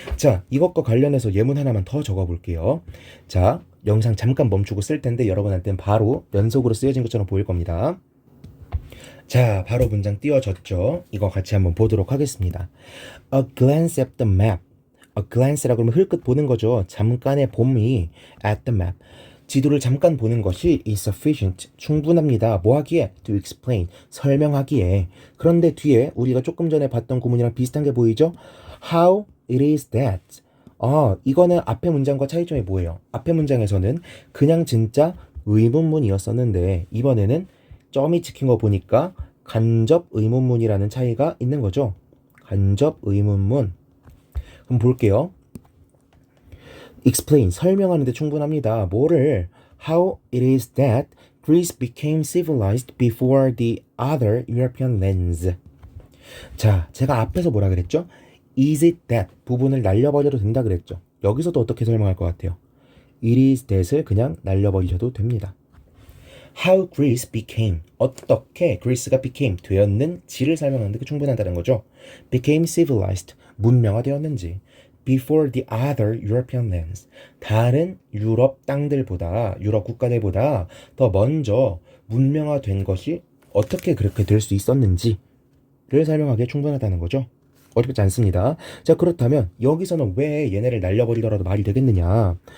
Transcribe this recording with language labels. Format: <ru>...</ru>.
<ko>자, 이것과 관련해서 예문 하나만 더 적어볼게요. 자, 영상 잠깐 멈추고 쓸 텐데 여러분한테는 바로 연속으로 쓰여진 것처럼 보일 겁니다. 자, 바로 문장 띄워졌죠? 이거 같이 한번 보도록 하겠습니다.</ko> <en>A glance at the map.</en> <ko>A glance라고 하면 흘끗 보는 거죠. 잠깐의 봄이 at the map. 지도를 잠깐 보는 것이</ko> <en>is sufficient.</en> <ko>충분합니다. 뭐 하기에?</ko> <en>To explain.</en> <ko>설명하기에. 그런데 뒤에 우리가 조금 전에 봤던 구문이랑 비슷한 게 보이죠?</ko> <en>How it is that.</en> <ko>이거는 앞의 문장과 차이점이 뭐예요? 앞의 문장에서는 그냥 진짜 의문문이었었는데 이번에는 점이 찍힌 거 보니까 간접 의문문이라는 차이가 있는 거죠. 간접 의문문. 그럼 볼게요. explain, 설명하는데 충분합니다. 뭐를?</ko> <en>How it is that Greece became civilized before the other European lands.</en> <ko>자, 제가 앞에서 뭐라 그랬죠?</ko> <en>is it that</en> <ko>부분을 날려버려도 된다 그랬죠. 여기서도 어떻게 설명할 것 같아요?</ko> <en>it is that</en> <ko>을 그냥 날려버리셔도 됩니다.</ko> <en>How Greece became,</en> <ko>어떻게 그리스가 became, 되었는지를 설명하는데 충분하다는 거죠. became civilized, 문명화되었는지.</ko> <en>before the other European lands,</en> <ko>다른 유럽 땅들보다, 유럽 국가들보다 더 먼저 문명화된 것이 어떻게 그렇게 될 수 있었는지를 설명하기에 충분하다는 거죠. 어렵지 않습니다. 자, 그렇다면 여기서는 왜 얘네를 날려버리더라도 말이 되겠느냐.</ko>